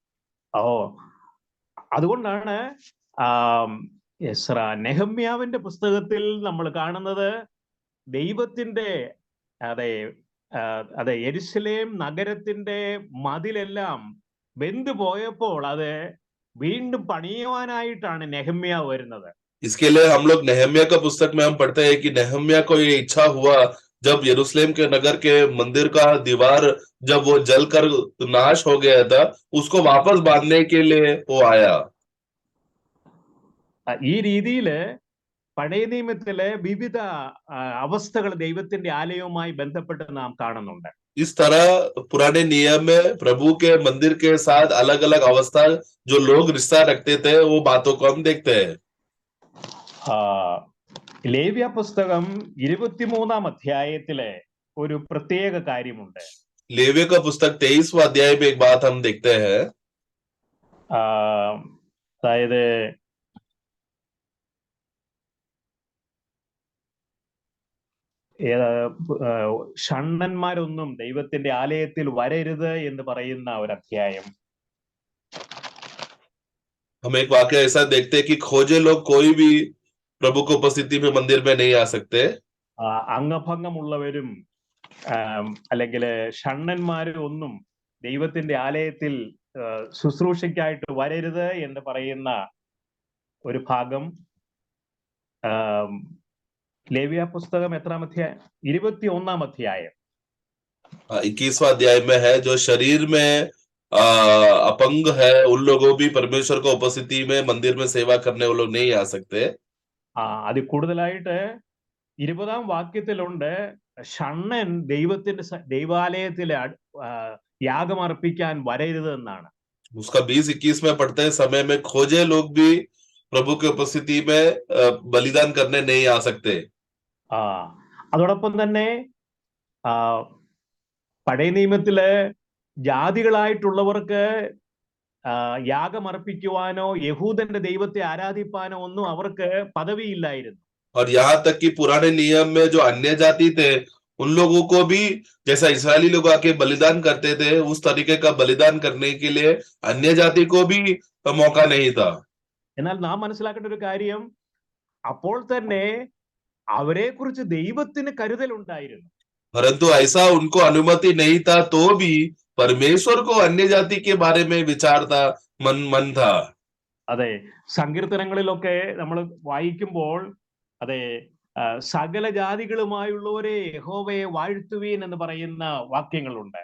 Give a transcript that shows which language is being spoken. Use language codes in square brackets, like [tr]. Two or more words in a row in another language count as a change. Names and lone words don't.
[ml] അതുകൊണ്ടാണ് നെഹമ്യാവിന്റെ പുസ്തകത്തിൽ നമ്മൾ കാണുന്നത് ദൈവത്തിന്റെ അതെ യെരുശലേം നഗരത്തിന്റെ മതിലെല്ലാം വെന്തുപോയപ്പോൾ അത് വീണ്ടും പണിയുവാനായിട്ടാണ് നെഹമ്യാവ് വരുന്നത്. [hi] इसके लिए हम लोग नेहम्या का पुस्तक में हम पढ़ते हैं कि नेहम्या को ये इच्छा हुआ, जब यरूशलेम के नगर के मंदिर का दीवार जब वो जलकर नाश हो गया था, उसको वापस बांधने के लिए वो आया. [ml] ഈ രീതിയില് പഴയ നിയമത്തിലെ വിവിധ അവസ്ഥകൾ ദൈവത്തിന്റെ ആലയവുമായി ബന്ധപ്പെട്ട് നാം കാണുന്നുണ്ട്. [hi] इस तरह पुराने नियम में प्रभु के मंदिर के साथ अलग अलग अवस्था जो लोग रिश्ता रखते थे, वो बातों को हम देखते हैं. [ml] ലേവ്യ പുസ്തകം 23-ാം അധ്യായത്തിലെ ഒരു പ്രത്യേക കാര്യമുണ്ട്. [hi] लेवी का पुस्तक 23वां अध्याय में एक बात हम देखते हैं. [ml] അതായത് ഷണ്ണന്മാരൊന്നും ദൈവത്തിന്റെ ആലയത്തിൽ വരരുത് എന്ന് പറയുന്ന ഒരു അധ്യായം. [hi] हम एक वाक्य ऐसा देखते हैं कि खोजे लोग कोई भी प्रभु को उपस्थिति में मंदिर में नहीं आ सकते. [ml] അംഗഭംഗമുള്ളവരും അല്ലെങ്കിൽ ഷണ്ണന്മാരും ഒന്നും ദൈവത്തിന്റെ ആലയത്തിൽ ശുശ്രൂഷയ്ക്കായിട്ട് വരരുത് എന്ന് പറയുന്ന ഒരു ഭാഗം ലേവ്യ പുസ്തകം എത്രാം അധ്യായം? 21-ാം അധ്യായം [hi] 21वां अध्याय में है, जो शरीर में अपंग है उन लोगों भी परमेश्वर को उपस्थिति में मंदिर में सेवा करने वो लोग नहीं आ सकते. [ml] അത് കൂടുതലായിട്ട് 20-ാം വാക്യത്തിലുണ്ട്, ഷണ്ണൻ ദൈവാലയത്തിലെ യാഗമർപ്പിക്കാൻ വരരുത് എന്നാണ്. [hi] उसका 20-21 में पढ़ते हैं, समय में खोजे लोग भी प्रभु की उपस्थिति में बलिदान करने नहीं आ सकते. [ml] അതോടൊപ്പം തന്നെ പഴയ നിയമത്തില് ജാതികളായിട്ടുള്ളവർക്ക് യാഗമർപ്പിക്കുവാനോ യഹൂദന്റെ ദൈവത്തെ ആരാധിപ്പാനോ ഒന്നും അവർക്ക് പദവിയില്ലായിരുന്നു. [hi] और यहाँ तक कि पुराने नियम में जो अन्य जाति थे, उन लोगों को भी जैसा इस्राएली लोग आके बलिदान करते थे, उस तरीके का बलिदान करने के लिए अन्य जाति को भी मौका नहीं था. [ml] എന്നാൽ നാം മനസ്സിലാക്കേണ്ട ഒരു കാര്യം, അപ്പോൾ തന്നെ അവരെ കുറിച്ച് ദൈവത്തിന് കരുതലുണ്ടായിരുന്നു. [hi] परंतु ऐसा उनको अनुमति नहीं था तो भी परमेश्वर को अन्य जाति के बारे में विचार था, मन था। [ml] അതെ, സങ്കീർത്തനങ്ങളിലൊക്കെ നമ്മൾ വായിക്കുമ്പോൾ അതെ സകല ജാതികളുമായുള്ളവരെ യഹോവയെ വാഴ്ത്തുവീൻ എന്ന് പറയുന്ന വാക്യങ്ങളുണ്ട്.